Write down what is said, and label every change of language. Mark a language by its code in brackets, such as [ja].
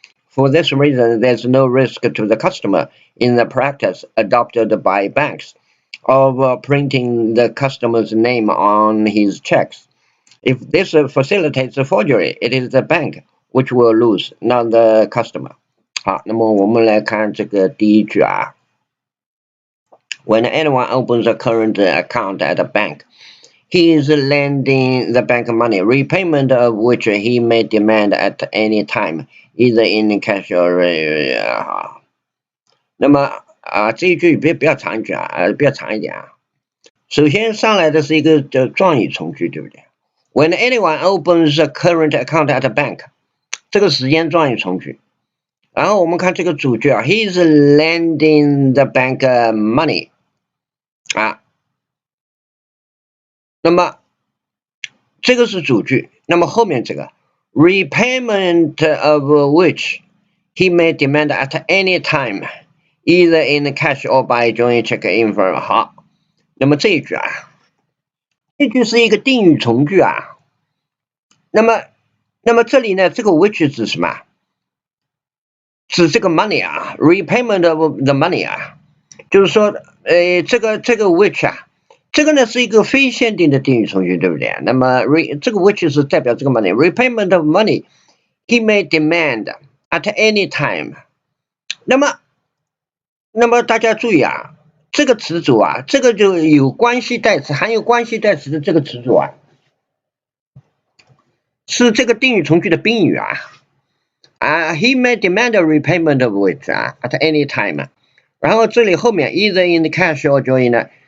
[en] For this reason, there's no risk to the customer in the practice adopted by banks of printing the customer's name on his checks. If this facilitates a forgery, it is the bank which will lose, not the customer. [zh] 好，那么我们来看这个第一句啊。 [en] When anyone opens a current account at a bank, he is lending the bank money, repayment of which he may demand at any time, either in cash or [zh] 那么这一句比较长一句啊，比较长一点啊。首先上来的是一个状语从句，对不对 ？ [en] When anyone opens a current account at a bank， [zh] 这个时间状语从句。然后我们看这个主句啊 ， [en] he is lending the bank money [zh] 啊。那么这个是主句，那么后面这个 [en] repayment of which he may demand at any time, either in cash or by drawing check in for [zh] 好，那么这一句啊，这句是一个定语从句啊。那么这里呢，这个 which 指什么？指这个 money 啊 ， [en] repayment of the money [zh] 啊，就是说，这个 which 啊。这个呢是一个非限定的定语从句，对不对？那么这个 which 是代表这个 [en] money repayment of money he may demand at any time。 [zh] 那么大家注意啊，这个词组啊，这个就有关系代词，含有关系代词的这个词组啊，是这个定语从句的宾语啊。 [en] he may demand a repayment of which 啊 at any time。 [zh] 然后这里后面 [en] either in cash or join [zh] 呢？